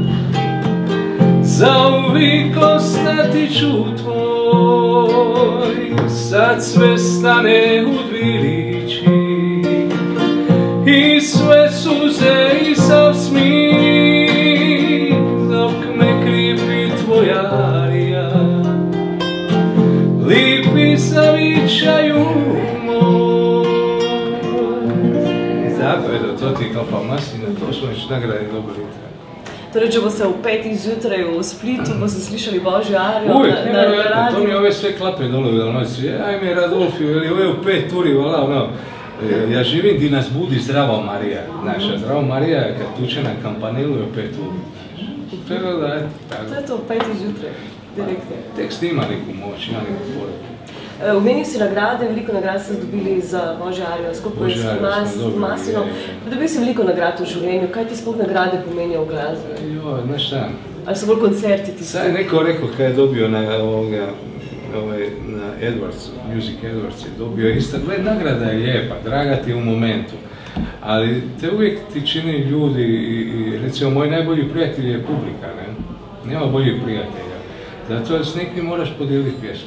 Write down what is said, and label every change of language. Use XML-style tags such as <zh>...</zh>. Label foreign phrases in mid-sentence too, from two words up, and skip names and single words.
<hr>zauvijek ostati ću tvoj, sad sve stane u dvirići i sve suze i sav smih, dok me kripi tvoja arija, lipi zavičaju moj. Tako je da to ti Klapa Maslina, to smo već nagrade dobili.</hr> <sl>Torej, če bo se v 5 zjutraj v Splitu, bo se slišali Božjo arijo na radiju.</sl> <hr>To mi ove sve klape dole u Dalmaciji. Ajme Radolfiju, ili ove u 5 uri, vala, ja živim di nas budi Zdravo Marija. Naša Zdravo Marija je kad tuče na Kampanilu je u 5 uri. To je to, 5 zjutraj, direktno. Tekst ima neku moć, ima neku poruku.</hr> <sl>Omenil si nagrade, veliko nagrad ste dobili za Božjo arijo, skupaj s Maslinom. Dobil si veliko nagrad v življenju, kaj ti sploh nagrade pomenijo v glasbi?</sl> <hr>Znaš šta?</hr> <sl>Ali so bolj koncerti tisti?</sl> <hr>Sad je neko rekao kaj je dobio na Edwards, Music Edwards je dobio isto. Gled, nagrada je lijepa, draga ti u momentu, ali te uvijek ti čini ljudi i recimo moj najbolji prijatelj je publika, ne? Nema boljih prijatelja. Zato s nekim moraš podijeliti pjesmu.</hr>